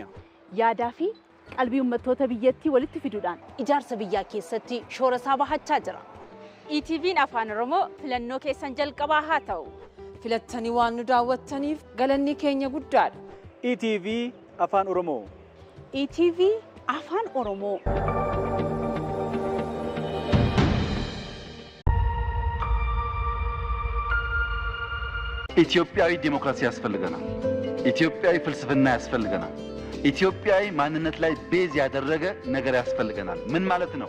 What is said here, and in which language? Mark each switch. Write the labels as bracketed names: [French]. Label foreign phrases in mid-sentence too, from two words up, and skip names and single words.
[Oromo] Yaadaa fi qalbii uummattoota biyyattii walitti fiduudhaan ijaarsa biyyaa keessatti shoora isaa bahachaa jira. ETV'n Afaan Oromoo filannoo keessan jalqabaa haa ta'u. Filattanii waan nu daawwattaniif galanni keenya guddaadha. ETV Afaan Oromoo. ETV Afaan Oromoo. [Amharic] ኢትዮጵያዊ ዲሞክራሲ ያስፈልገናል። ኢትዮጵያዊ ፍልስፍና ያስፈልገናል። ኢትዮጵያዊ ማንነት ላይ ቤዝ ያደረገ ነገር ያስፈልገናል። ምን ማለት ነው?